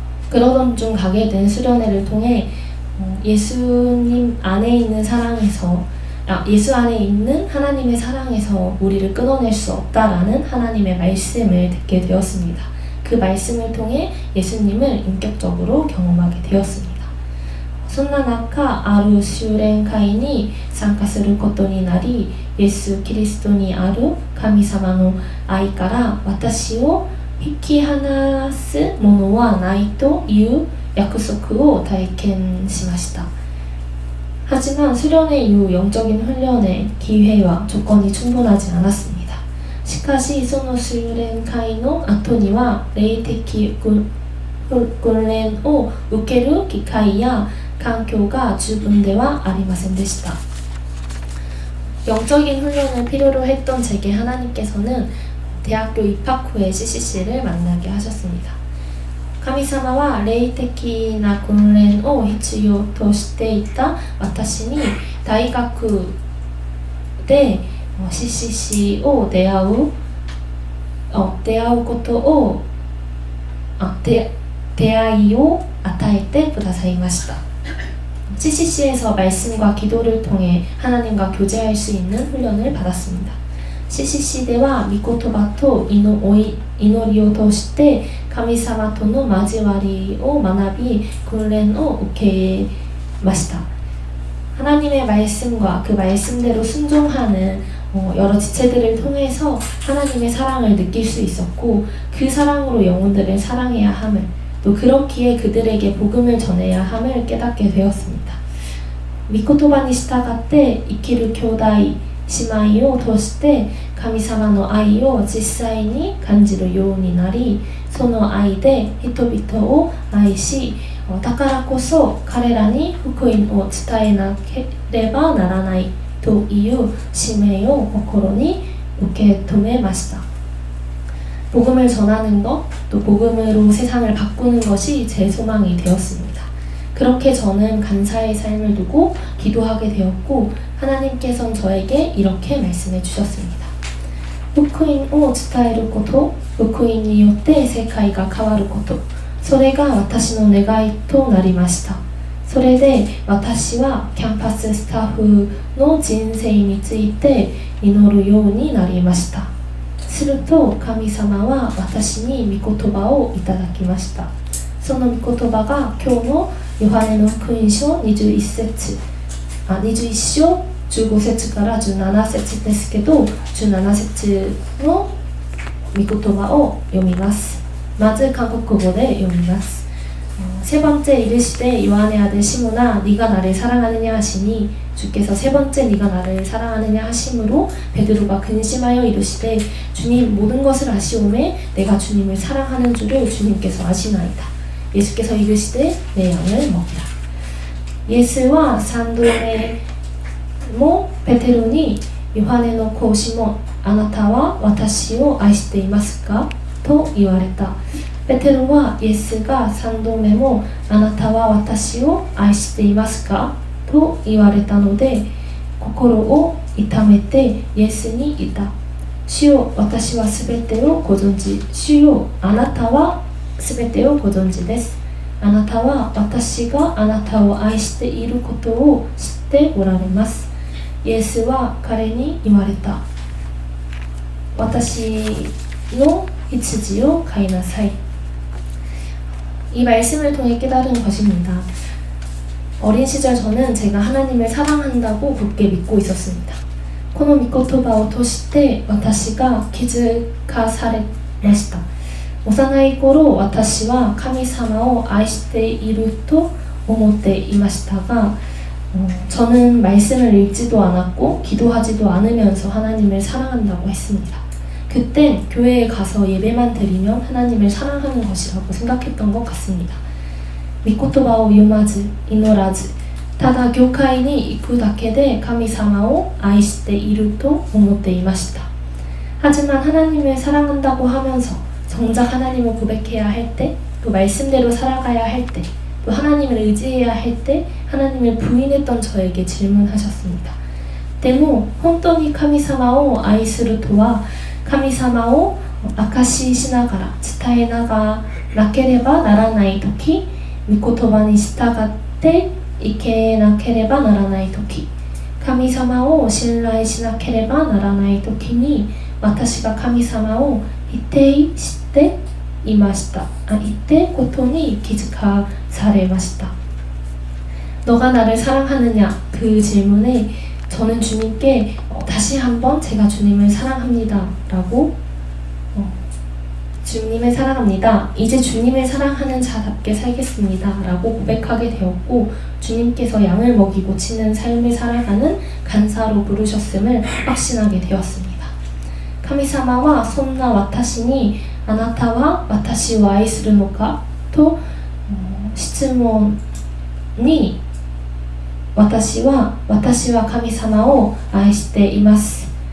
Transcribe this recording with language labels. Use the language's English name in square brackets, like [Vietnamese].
[Korean] 그러던 중 가게 된 수련회를 통해 예수님 안에 있는 예수 안에 있는 하나님의 사랑에서 우리를 끊어낼 수 없다라는 하나님의 말씀을 듣게 되었습니다. 그 말씀을 통해 예수님을 인격적으로 경험하게 되었습니다. [Japanese] そんな中、ある修練会に参加することになり、イエス・キリストにある神様の愛から私を引き離すものはないという約束を体験しました. [Korean] 하지만 수련회 이후 영적인 훈련의 기회와 조건이 충분하지 않았습니다. [Japanese] しかしその修練会の後には霊的訓練を受ける機会や環境が十分ではありませんでした. [Korean] 영적인 훈련을 필요로 했던 제게 하나님께서는 대학교 입학 후에 CCC를 만나게 하셨습니다. [Japanese] 神様は霊的な訓練を必要としていた私に大学で CCC を出会うことを出会いを与えてくださいました. [Korean] CCC에서 말씀과 기도를 통해 하나님과 교제할 수 있는 훈련을 받았습니다. [Japanese] CCC では御言葉と祈りを通して神様との交わりを学び訓練を受けました. [Korean] 하나님의 말씀과 그 말씀대로 순종하는 여러 지체들을 통해서 하나님의 사랑을 느낄 수 있었고 그 사랑으로 영혼들을 사랑해야 함을 또 그렇기에 그들에게 복음을 전해야 함을 깨닫게 되었습니다. [Japanese] 御言葉に従って生きる兄弟姉妹を通して神様の愛を実際に感じるようになり、その愛で人々を愛し、だからこそ彼らに福音を伝えなければならないという使命を心に受け止めました. [Korean] 복음을 전하는 것, 또 복음으로 세상을 바꾸는 것이 제 소망이 되었습니다. 그렇게 저는 간사의 삶을 두고 기도하게 되었고 하나님께서는 저에게 이렇게 말씀해 주셨습니다. [Japanese] 福音を伝えること、福音によって世界が変わること、それが私の願いとなりました。それで私はキャンパススタッフの人生について祈るようになりました。すると神様は私に御言葉をいただきました。その御言葉が今日のヨハネの福音書21章15節から17節ですけど、17節の御言葉を読みます。まず韓国語で読みます。 [Korean] 세 번째 이르시되 요한의 아들 시몬아 네가 나를 사랑하느냐 하시니 주께서 세 번째 네가 나를 사랑하느냐 하심으로 베드로가 근심하여 이르시되 주님 모든 것을 아시오매 내가 주님을 사랑하는 줄을 주님께서 아시나이다. 예수께서 이르시되 내 양을 먹이라. 예수와 산도의 [Japanese] ペテロにヨハネの子シモンあなたは私を愛していますかと言われた。ペテロはイエスが3度目もあなたは私を愛していますかと言われたので心を痛めてイエスに言った。主よ私はすべてをご存知。主よあなたは全てをご存知です。あなたは私があなたを愛していることを知っておられます。イエスは彼に言われた。私の羊を飼いなさい。 [Korean] 이 말씀을 통해 깨달은 것입니다. 어린 시절 저는 제가 하나님을 사랑한다고 굳게 믿고 있었습니다. [Japanese] この御言葉を通して私が気づかされました。幼い頃私は神様を愛していると思っていましたが [Korean] 저는 말씀을 읽지도 않았고 기도하지도 않으면서 하나님을 사랑한다고 했습니다. 그땐 교회에 가서 예배만 드리면 하나님을 사랑하는 것이라고 생각했던 것 같습니다. [Japanese] 御言葉を読まず祈らずただ教会に行くだけで神様を愛していると思っていました. [Korean] 하지만 하나님을 사랑한다고 하면서 정작 하나님을 고백해야 할 때, 또 말씀대로 살아가야 할 때, 또 하나님을 의지해야 할 때 하나님을 부인했던 저에게 질문하셨습니다. [Japanese] でも本当に神様を愛するとは神様を証ししながら伝えながらなければならないとき御言葉に従っていけなければならないとき神様を信頼しなければならないときに私が神様を否定していました否定ことに気づかされました [Korean] 너가 나를 사랑하느냐 그 질문에 저는 주님께 다시 한번 제가 주님을 사랑합니다 라고 주님을 사랑합니다. 이제 주님을 사랑하는 자답게 살겠습니다. 라고 고백하게 되었고 주님께서 양을 먹이고 치는 삶을 살아가는 간사로 부르셨음을 확신하게 되었습니다. [Japanese] 神様はそんな私にあなたは私を愛するのかと質問に私は神様を愛しています。